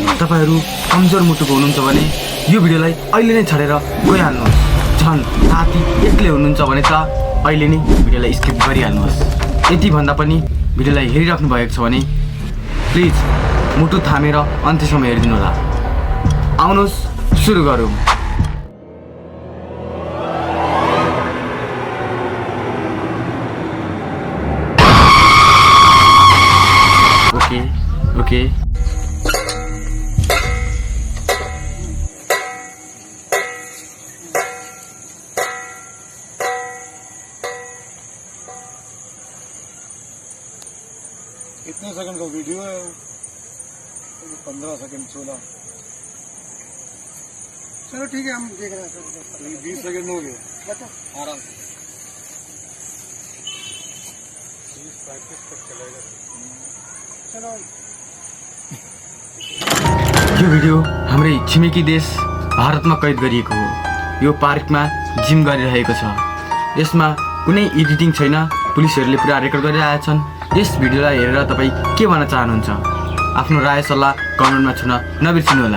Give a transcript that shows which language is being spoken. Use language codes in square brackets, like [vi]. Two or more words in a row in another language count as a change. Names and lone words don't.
[ne] तपाईँहरू कमजोर मुटुको हुनुहुन्छ भने यो भिडियोलाई अहिले नै छाडेर गइहाल्नुहोस्। झन् राति एक्लै हुनुहुन्छ भने त अहिले नै भिडियोलाई स्किप गरिहाल्नुहोस्। यति भन्दा पनि भिडियोलाई हेरिराख्नु भएको छ भने प्लिज मुटु थामेर अन्त्यसम्म हेरिदिनु होला। आउनुहोस् सुरु गरौँ। ओके [hi] कितने सेकंड का वीडियो है? 15 सेकंड 16। चलो ठीक है, हम देख रहे हैं। 20 सेकंड हो गए, आराम से प्रैक्टिस तक चलेगा। चलो [ne] यो भिडियो हाम्रै छिमेकी देश भारतमा कैद गरिएको हो। यो पार्कमा जिम गरिरहेको छ। यसमा कुनै एडिटिङ छैन। पुलिसहरूले पुरा रेकर्ड गरिरहेका छन्। यस भिडियोलाई हेरेर तपाईँ के भन्न चाहनुहुन्छ? आफ्नो राय सल्लाह कमेन्टमा छुन नबिर्सिनुहोला।